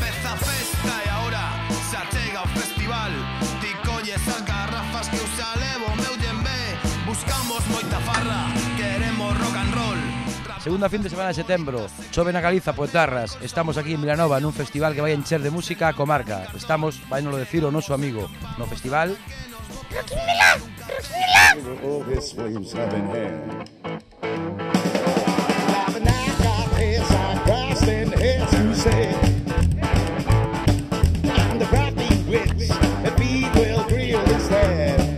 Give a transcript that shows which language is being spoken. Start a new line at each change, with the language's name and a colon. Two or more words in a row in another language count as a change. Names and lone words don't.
Galician: na festa e agora se achega o festival. Ti colles as garrafas que eu xa levo o meu djembe. Buscamos moita farra, queremos
English: rock and roll.
Galician: Segunda fin de semana de setembro, chove na Galiza, Poetarras. Estamos aquí en Vilanova nun festival que vai encher de música a comarca. Estamos, vai nos lo decir o noso amigo, no festival Rock in Milán, Rock in Milán.
English: All his flames having hair. And the crafty wits, the bee will grill his head.